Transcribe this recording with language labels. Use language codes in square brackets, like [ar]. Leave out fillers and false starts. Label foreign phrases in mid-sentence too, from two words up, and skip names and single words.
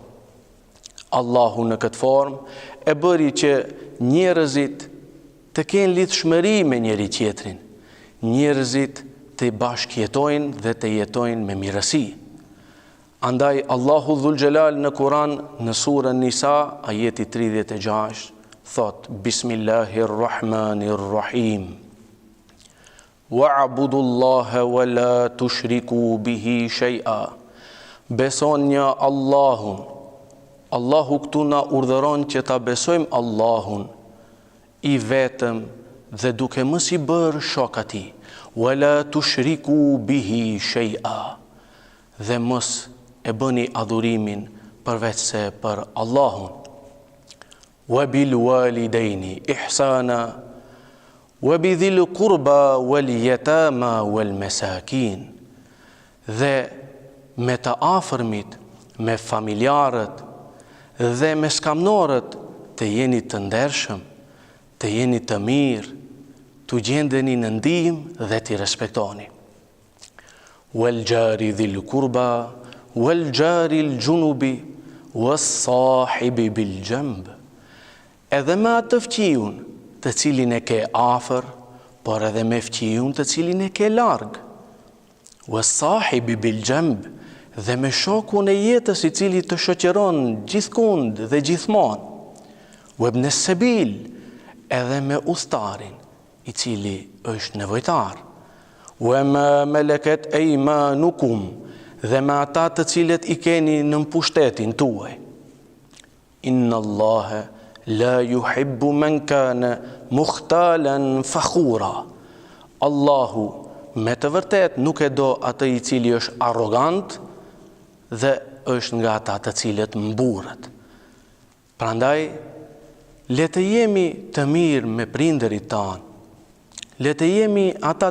[sq] Allahu në këtë formë e bëri që njerëzit të kenë lidhshmëri me njëri tjetrin, njerëzit të bashkëjetojnë dhe të jetojnë me mirësi. Andaj Allahu [ar] ذو الجلال [sq] në Kur'an në surën Nisa, ajeti 36, thot: [ar] بسم الله الرحمن الرحيم. واعبدوا الله ولا تشركوا به شيئا. [sq] Besonja Allahun. Allahu këtu na urdhëron që ta besojmë Allahun I vetëm dhe duke mos I bërë shok atij, [ar] ولا تشركوا به شيئا, [sq] dhe mos e bëni adhurimin përveç se për Allahun. [ar] وبالوالدين إحسانا وبذي القربى واليتامى والمساكين, [sq] dhe me të afërmit, me familjarët dhe me skamnorët të jeni të ndershëm, të jeni të mirë, të gjendeni në ndihmë dhe t'i respektoni. [ar] والجار ذي القربى، والجار الجنب، والصاحب بالجنب. [sq] Edhe me atë fqiun të cilin e ke afër, por edhe me fqiun të cilin e ke larg. [ar] والصاحب بالجنب, [sq] dhe me shokun e jetës I cili të shoqëron gjithkund dhe gjithmonë. [ar] وابن السبيل, [sq] edhe me udhëtarin I cili është nevojtar. [ar] وما ملكت أيمانكم, [sq] dhe me ata të cilët I keni në pushtetin tuaj. [ar] إن الله لا يحب من كان مختالا فخورا. [sq] Allahu me të vërtet nuk e do atë I cili është arrogant dhe është nga ata të cilët mburret. Prandaj, le të jemi të mirë me prindërit tanë, le të jemi ata